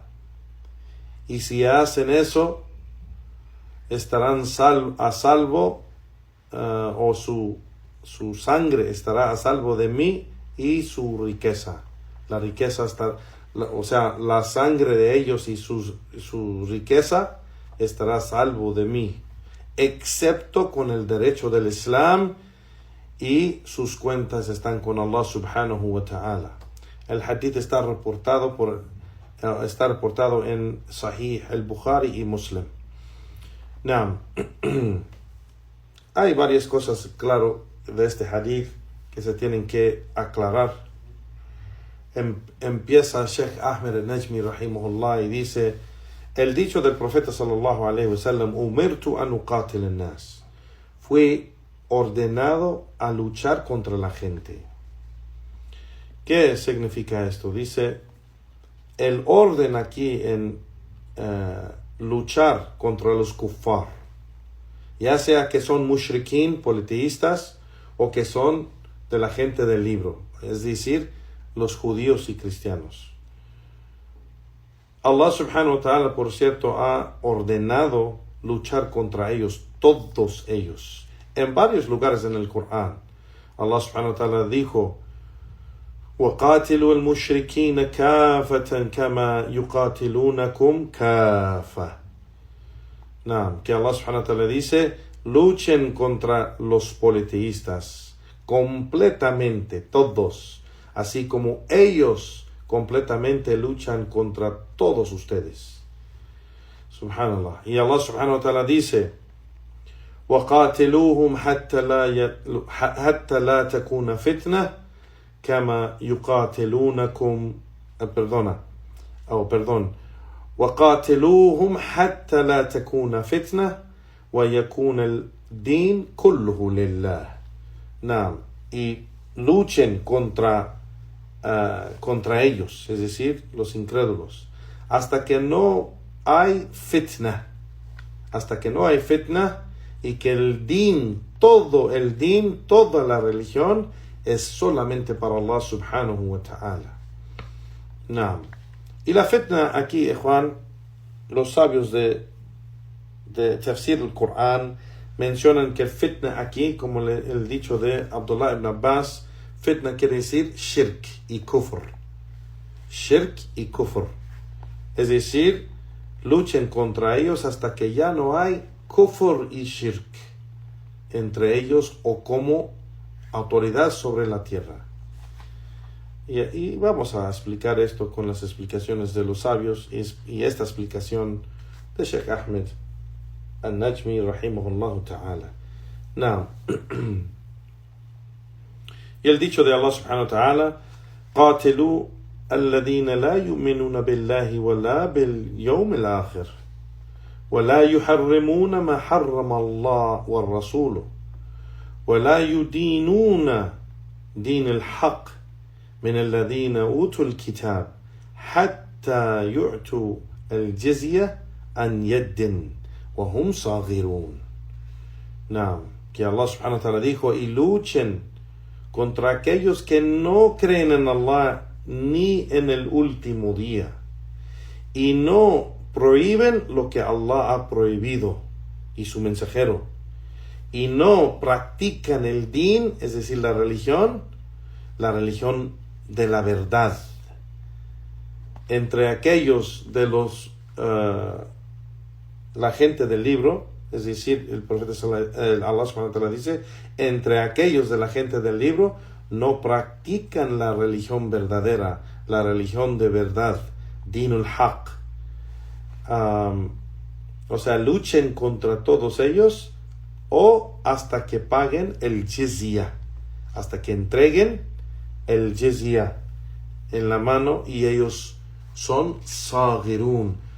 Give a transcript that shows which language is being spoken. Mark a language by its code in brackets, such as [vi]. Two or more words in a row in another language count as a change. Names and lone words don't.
[es] Y si hacen eso, estarán a salvo, o su sangre estará a salvo de mí y su riqueza. La riqueza la sangre de ellos y su riqueza estará a salvo de mí, excepto con el derecho del Islam, y sus cuentas están con Allah [ar] سبحانه وتعالى. [es] El hadith está reportado en Sahih al-Bukhari y Muslim. Naam. Hay varias cosas, claro, de este hadith que se tienen que aclarar. Empieza Sheikh Ahmed al-Najmi rahimahullah y dice: el dicho del profeta [ar] صلى الله عليه وسلم, أمرت أن أقاتل الناس, [es] fui ordenado a luchar contra la gente. ¿Qué significa esto? Dice, el orden aquí en luchar contra los kuffar, ya sea que son mushrikín, politeístas, o que son de la gente del libro, es decir, los judíos y cristianos. Allah [ar] سبحانه وتعالى, [es] por cierto, ha ordenado luchar contra ellos, todos ellos. En varios lugares en el Corán, [ar] الله سبحانه وتعالى dijo: وَقَاتِلُوا الْمُشْرِكِينَ كَافَةً كَمَا يُقَاتِلُونَكُمْ كَافَةً. [es] Que Allah [ar] سبحانه وتعالى [es] dice: luchen contra los politeístas completamente, todos, así como ellos completamente luchan contra todos ustedes. [ar] Subhanallah. Y الله سبحانه وتعالى dice: وَقَاتِلُوهُمْ حَتَّى لَا تَكُونَ فِتْنَةً كَمَا يُقَاتِلُونَكُمْ وَقَاتِلُوهُمْ حَتَّى لَا تَكُونَ فِتْنَةً وَيَكُونَ الدِّينُ كُلُّهُ لِلَّهِ. [es] Y luchen contra ellos, es decir, los incrédulos, hasta que no hay fitna, y que el din, toda la religión es solamente para Allah [ar] سبحانه وتعالى. [es] Y la fitna aquí, Juan, los sabios de tafsir del Corán mencionan que fitna aquí, como el dicho de Abdullah ibn Abbas, fitna quiere decir shirk y kufr. Es decir, luchen contra ellos hasta que ya no hay kufr y shirk entre ellos o como autoridad sobre la tierra. Y vamos a explicar esto con las explicaciones de los sabios y esta explicación de Sheikh Ahmed al-Najmi [ar] رحمه الله تعالى. [es] Y el dicho de [ar] الله سبحانه وتعالى: قاتلوا الذين لا يؤمنون بالله ولا باليوم الآخر ولا يحرمون ما حرم الله والرسول ولا يدينون دين الحق من الذين أوتوا الكتاب حتى يعطوا الجزية عن يد وهم صاغرون. [es] Que Allah [ar] سبحانه وتعالى [es] dijo: y luchen contra aquellos que no creen en Allah ni en el último día, y no prohíben lo que Allah ha prohibido y su mensajero, y no practican el din, es decir, la religión de la verdad. Entre aquellos de la gente del libro, es decir, el profeta Allah [ar] سبحانه وتعالى [es] dice, entre aquellos de la gente del libro no practican la religión verdadera, la religión de verdad, [ar] دين الحق. [es] O sea, luchen contra todos ellos o hasta que paguen el jizya, hasta que entreguen el jizya en la mano, y ellos son saghirun,